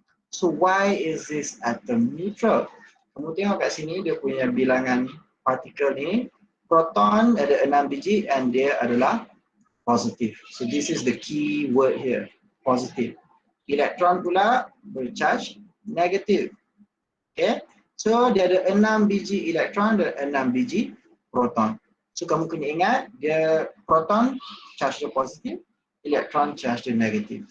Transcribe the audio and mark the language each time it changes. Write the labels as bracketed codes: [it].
[en] So why is this atom neutral? [ms] Kamu tengok kat sini dia punya bilangan partikel ni, proton ada 6 biji and dia adalah positive. [en] So this is the key word here, positive. [ms] Elektron pula bercharge negative. Okay, so dia ada 6 biji elektron dan 6 biji proton. So kamu kena ingat dia proton charge dia positif, elektron charge dia negatif.